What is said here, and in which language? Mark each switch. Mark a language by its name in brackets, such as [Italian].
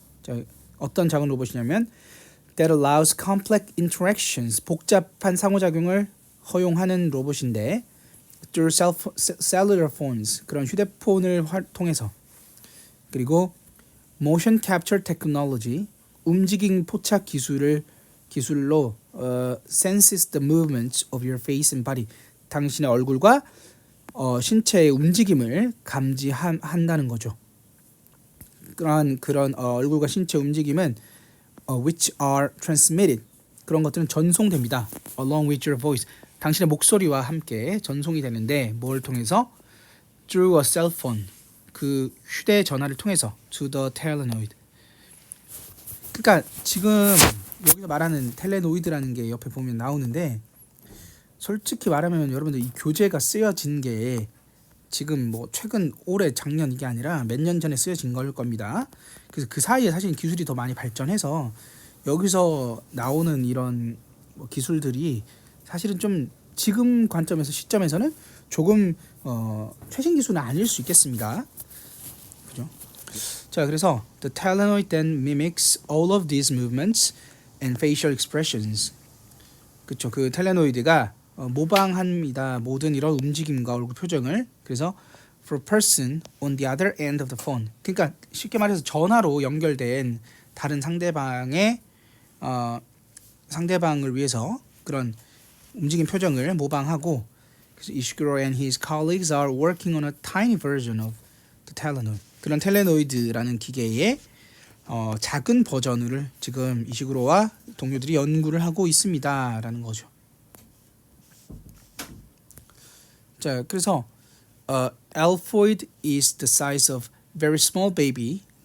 [Korean] 자, 어떤 작은 로봇이냐면 [English] that allows complex interactions, [Korean] 복잡한 상호작용을 허용하는 로봇인데 [English] through cellular phones, [Korean] 그런 휴대폰을 통해서. 그리고 [English] motion capture technology, [Korean] 움직임 포착 기술로 [English] senses the movements of your face and body, [Korean] 당신의 얼굴과 신체의 움직임을 감지한다는 거죠. 그런 얼굴과 신체 움직임은 [English] which are transmitted, [Korean] 그런 것들은 전송됩니다. [English] along with your voice, [Korean] 당신의 목소리와 함께 전송이 되는데 뭘 통해서? [English] through a cell phone, [Korean] 그 휴대전화를 통해서 [English] to the telenoid. 그러니까 지금 [Korean] 여기서 말하는 텔레노이드라는 게 옆에 보면 나오는데 솔직히 말하면 여러분들 이 교재가 쓰여진 게 지금 뭐 최근 올해 작년 이게 아니라 몇 년 전에 쓰여진 걸 겁니다. 그래서 그 사이에 사실 기술이 더 많이 발전해서 여기서 나오는 이런 뭐 기술들이 사실은 좀 지금 관점에서 시점에서는 조금 최신 기술은 아닐 수 있겠습니다. [English] 그죠? 자, 그래서 the Talenoid then mimics all of these movements and facial expressions. 그렇죠. [Korean] 그 텔레노이드가 모방합니다. 모든 이런 움직임과 얼굴 표정을. [English] 그래서 for a person on the other end of the phone. [Korean] 그러니까 쉽게 말해서 전화로 연결된 다른 상대방의 상대방을 위해서 그런 움직임 표정을 모방하고. [English] 그래서 Ishiguro and his colleagues are working on a tiny version of the Talenoid. [Korean] 그런 텔레노이드라는 기계의 작은 버전을 지금 이시구로와 동료들이 연구를 하고 있습니다라는 거죠. [English] 자, 그래서 Alphoid is the size of very small baby.